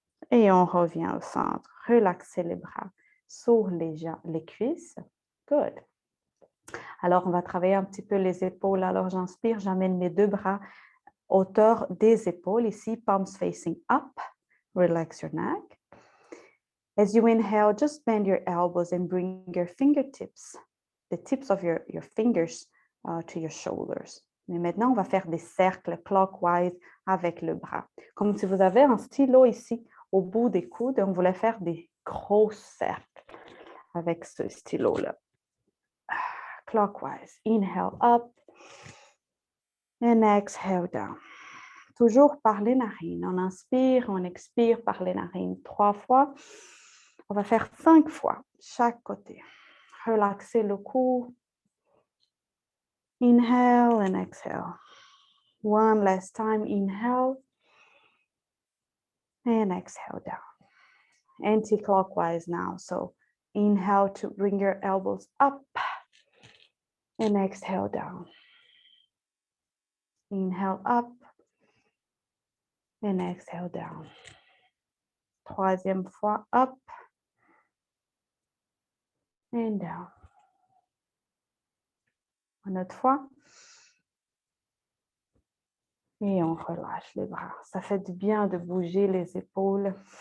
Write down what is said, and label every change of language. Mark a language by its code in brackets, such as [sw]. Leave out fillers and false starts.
[fr] Et on revient au centre. Relaxez les bras sur les cuisses. [en] Good. [fr] Alors, on va travailler un petit peu les épaules. Alors, j'inspire, j'amène mes deux bras hauteur des épaules. Ici, [en] palms facing up. Relax your neck. As you inhale, just bend your elbows and bring your fingertips, the tips of your fingers to your shoulders. [fr] Mais maintenant, on va faire des cercles [en] clockwise [fr] avec le bras. Comme si vous avez un stylo ici au bout des coudes, on voulait faire des gros cercles avec ce stylo-là. [en] Clockwise. Inhale up and exhale down. [fr] Toujours par les narines. On inspire, on expire par les narines 3 fois. On va faire 5 fois chaque côté. Relaxez le cou. [en] Inhale and exhale. One last time. Inhale and exhale down. Anti-clockwise now. So inhale to bring your elbows up and exhale down. Inhale up and exhale down. Troisième fois, up and down. [fr] Une autre fois. Et on relâche les bras. Ça fait du bien de bouger les épaules.